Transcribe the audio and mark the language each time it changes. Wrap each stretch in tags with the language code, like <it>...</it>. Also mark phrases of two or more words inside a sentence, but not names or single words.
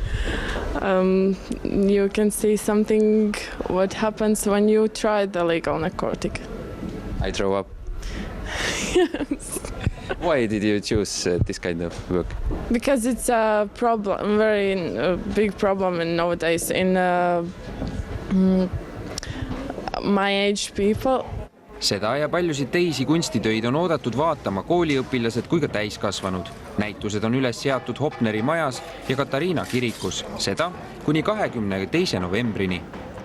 <en>You can see something what happens when you try the legal narcotic. I throw up. Yes. Why did you choose this kind of work? Because it's a problem, very big problem nowadays in my age people.</en> <et>Seda ja paljusid teisi kunstitöid on oodatud vaatama kooliõpilased kui ka täiskasvanud. Näitused on üles seatud Hopneri majas ja Katariina kirikus, seda kuni 22. novembrini.</et>